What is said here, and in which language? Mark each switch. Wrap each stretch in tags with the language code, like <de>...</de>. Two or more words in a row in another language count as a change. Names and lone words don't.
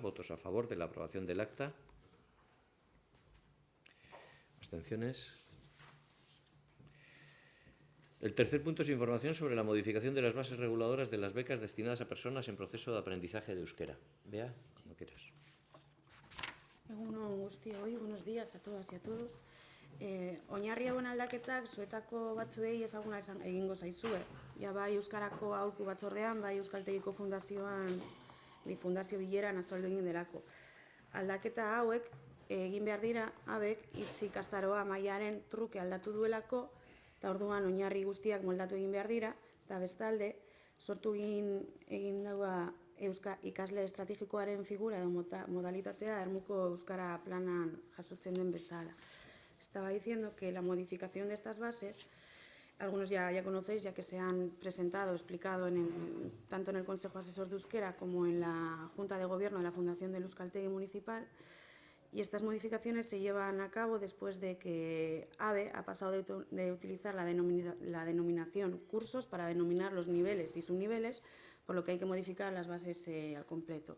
<es>¿Votos a favor de la aprobación del acta? ¿Abstenciones? El tercer punto es información sobre la modificación de las bases reguladoras de las becas destinadas a personas en proceso de aprendizaje de euskera. Bea, como quieras.</es> <eu>Egunon guztioi,</eu> <es>buenos días a todas y a todos.</es> <eu>Oinarri hauen aldaketak zuetako batzuei ezaguna egingo zaizue. Ja bai Euskarako aholku batzordean, bai Euskaltegiko fundazioan, fundazio bileran azaldu egin delako. Aldaketa hauek egin behar dira, abek hitz ikastaroa mailaren truke aldatu duelako, eta orduan oinarri guztiak moldatu egin behar dira, eta bestalde, sortu egin daua ikasle estrategikoaren figura edo modalitatea Ermuko Euskara planan jasotzen den bezala.</eu> <es>Estaba diciendo que la modificación de estas bases, algunos ya conocéis, ya que se han presentado, explicado tanto en el Consejo Asesor de Euskera como en la Junta de Gobierno de la Fundación del Euskaltegi Municipal, y estas modificaciones se llevan a cabo después de que ABE ha pasado de utilizar la denominación cursos para denominar los niveles y subniveles, por lo que hay que modificar las bases al completo.</es>